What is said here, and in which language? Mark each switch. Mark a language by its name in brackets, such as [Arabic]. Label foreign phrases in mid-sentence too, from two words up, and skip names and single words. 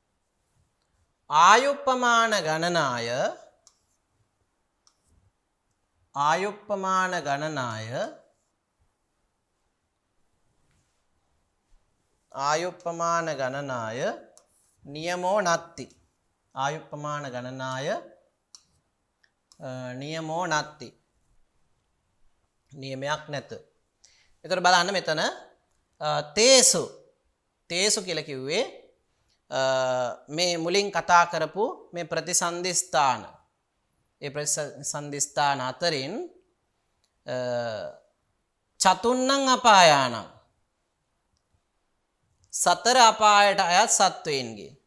[Pali] ආයුප්පමාන ගණනාය ආයුප්පමාන ගණනාය ආයුප්පමාන ගණනාය නියමෝ නත්ති. ආයුප්පමාන ගණනාය නියමෝ නත්ති. [Sinhala] නියමයක් නැත. එතකොට බලන්න මෙතන [Pali] තේසු තේසු [Sinhala] කියලා කිව්වේ මේ මුලින් කතා කරපු මේ ප්‍රතිසන්ධි ස්ථාන. ඒ ප්‍රතිසන්ධි ස්ථාන අතරින් [Pali] චතුන්නං අපායානං [Sinhala] සතර අපායට අයත් සත්වයින්ගේ